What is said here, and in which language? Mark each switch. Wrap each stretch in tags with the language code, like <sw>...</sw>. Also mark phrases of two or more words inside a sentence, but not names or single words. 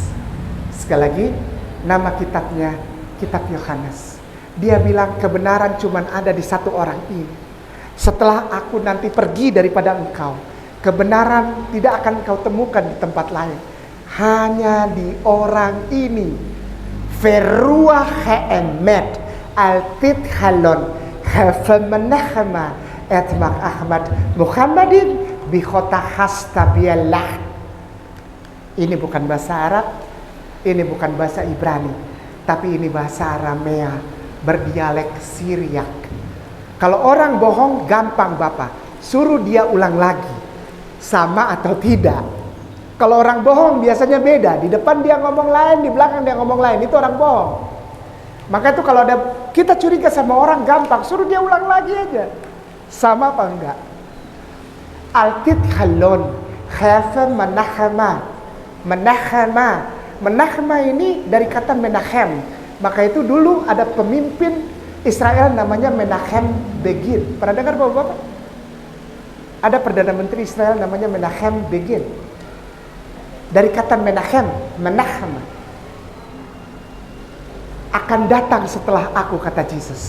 <id>Sekali lagi, nama kitabnya Kitab Yohanes. Dia bilang kebenaran cuma ada di satu orang ini. Setelah aku nanti pergi daripada engkau, kebenaran tidak akan kau temukan di tempat lain. Hanya di orang ini.</id> <arc>Verua he'emet altit halon hefemenahma etmak Ahmad Muhammadin bikhota hastabiyallah.</arc> <id>Ini bukan bahasa Arab, ini bukan bahasa Ibrani, tapi ini bahasa Aramea berdialek Syriak. Kalau orang bohong gampang Bapak, suruh dia ulang lagi, sama atau tidak. Kalau orang bohong biasanya beda, di depan dia ngomong lain, di belakang dia ngomong lain, itu orang bohong. Maka itu kalau ada kita curiga sama orang gampang, suruh dia ulang lagi aja, sama apa enggak.</id> <arc>Altit halon khafa menahama.</arc> <id>Menahma ini dari kata Menachem. Maka itu dulu ada pemimpin Israel namanya Menachem Begin. Pernah dengar Bapak? Ada Perdana Menteri Israel namanya Menachem Begin. Dari kata Menachem, Menahma. Akan datang setelah aku, kata Yesus.</id>